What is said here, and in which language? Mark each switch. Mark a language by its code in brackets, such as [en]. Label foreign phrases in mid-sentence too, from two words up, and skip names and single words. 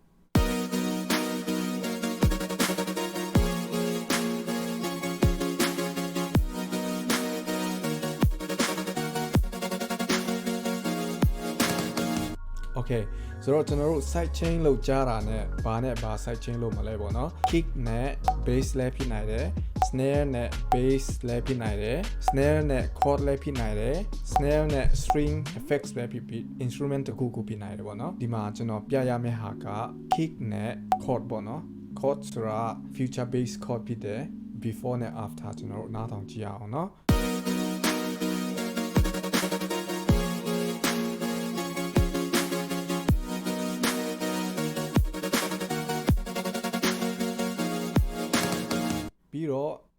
[my] Okay ဆိုတော့ကျွန်တော်တို့ sidechain လုပ်ကြတာနဲ့ဘာနဲ့ဘာ sidechain လုပ်မလဲပေါ့နော် kick နဲ့ bass လဲဖြစ်နိုင်တယ် snare နဲ့ bass လဲဖြစ်နိုင်တယ် snare နဲ့ chord လဲ ဖြစ်နိုင်တယ် snare နဲ့ [en] string effects [my] လဲဖြစ်ပြီး instrument တစ်ခုခုဖြစ်နိုင်တယ်ပေါ့နော်ဒီမှာကျွန်တော်ပြရမယ့်ဟာက kick နဲ့ chord ပေါ့နော် chord ဆိုတာ [en] future bass chord [my] ဖြစ်တယ် before နဲ့ after ကျွန်တော်တို့နားထောင်ကြည့်ရအောင်နော်ပြီးတော့